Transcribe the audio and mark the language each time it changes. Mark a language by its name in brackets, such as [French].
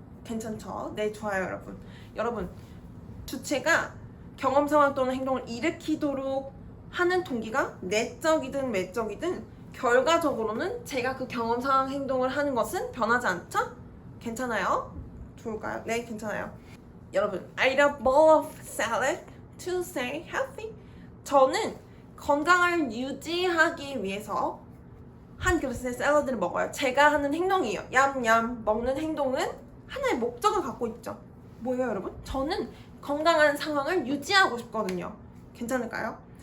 [Korean] 괜찮죠? 네, 좋아요, 여러분. 여러분, 주체가 경험 상황 또는 행동을 일으키도록 하는 동기가 내적이든 외적이든 결과적으로는 제가 그 경험 상황 행동을 하는 것은 변하지 않죠? 괜찮아요? 좋을까요? 네, 괜찮아요. [English] 여러분, I eat a bowl of salad to stay healthy. [Korean] 저는 건강을 유지하기 위해서 한 그릇의 샐러드를 먹어요. 제가 하는 행동이에요. 얌얌 먹는 행동은 하나의 목적을 갖고 있죠. 뭐예요, 여러분? 저는 건강한 상황을 유지하고 싶거든요. 괜찮을까요?